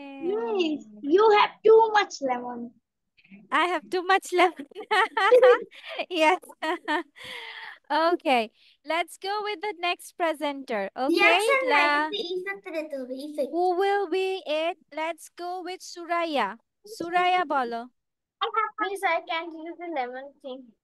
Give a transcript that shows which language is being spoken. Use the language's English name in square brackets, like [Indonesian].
[English] Yes, you have too much lemon. I have too much lemon. Yes. Okay, let's go with the next presenter. Okay, [Bangla] reaction না এটাতে effect দিতে হবে effect [English] who will be it? Let's go with Suraya. Suraya [Bangla] bolo. [English] Please, I can't use the lemon thing.